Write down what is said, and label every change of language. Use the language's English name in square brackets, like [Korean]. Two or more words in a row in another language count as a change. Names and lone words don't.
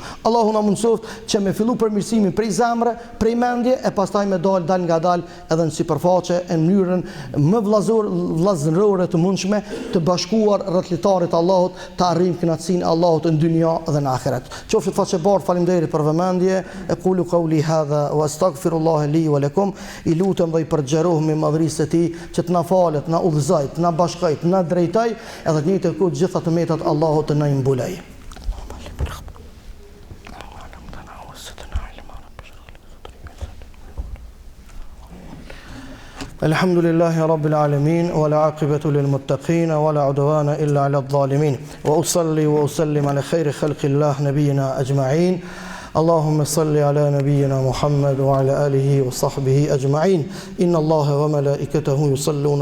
[Albanian] Allahu na mundsoft që me fillu përmirësimin prej zemre, prej mendje, e pastaj me dal nga dal edhe në sipërfaqe në mënyrën më vllazërore të mundshme, të bashkuar rreth litarit Allahut, të arrijmë kënaqësinë e Allahut në dynja dhe në ahiret. Qofshin faqe bardh. Faleminderit për vëmendje, [Arabic] أقول قولي هذا وأستغفر الله لي ولكم, [Albanian] i lutem dhe i përgjerohem me madhërisë e tij që të na falet, na udhëzoj, të na bashkoj, të na drejtoj, edhe të njëjtën kohë gjitha të metat Allahu të na imbuloj. [Arabic] الحمد لله رب العالمين والعاقبة للمتقين ولا عدوان إلا على الظالمين وأصلي وأسلم على خير خلق الله نبينا أجمعين اللهم صل على نبينا محمد وعلى آله وصحبه أجمعين إن الله وملائكته يصلون